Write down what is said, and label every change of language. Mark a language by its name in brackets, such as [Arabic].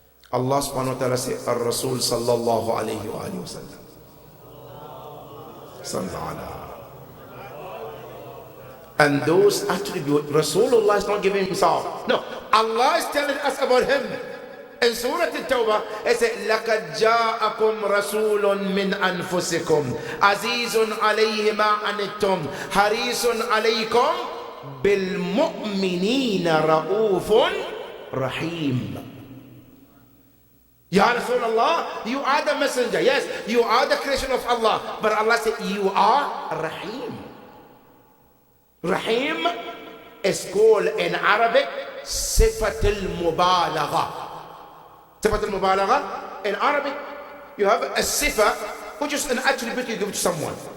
[English] Allah subhanahu wa ta'ala says, Ar-Rasul sallallahu alayhi wa sallam. Sallallahu. And those attributes, Rasulullah is not giving himself. No, Allah is telling us about him. In Surah At-Tawbah, it says, [Arabic] لَقَدْ جَاءَكُمْ رَسُولٌ مِّنْ أَنفُسِكُمْ عَزِيزٌ عَلَيْهِ مَا عَنِتُّمْ حَرِيصٌ عَلَيْكُمْ بِالْمُؤْمِنِينَ رَءُوفٌ رَحِيمٌ. [English] Ya Rasulullah, you are the messenger. Yes, you are the creation of Allah. But Allah said, you are Rahim. Rahim is called in Arabic Sifat al-Mubalagha. Sifat al-Mubalagha, in Arabic, you have a sifa, which is an attribute you give to someone.